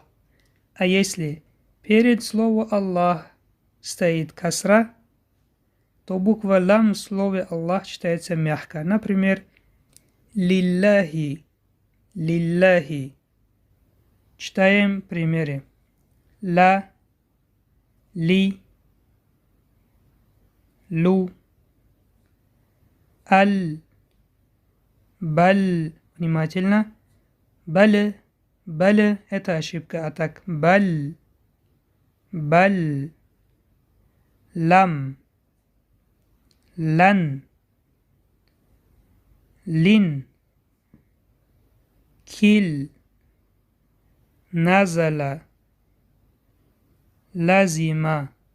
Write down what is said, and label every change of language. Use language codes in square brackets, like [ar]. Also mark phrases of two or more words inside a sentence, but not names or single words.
[ru] А если перед словом Аллах стоит касра, то буква лам в слове Аллах читается мягко. Например, [ar] لله، لله. [ru] Читаем примеры. Ла, ли, лу, аль, баль. Внимательно. Баль, баль – это ошибка. А так баль, баль, лам, лан, лин, кил, [ar] نزل، لزم,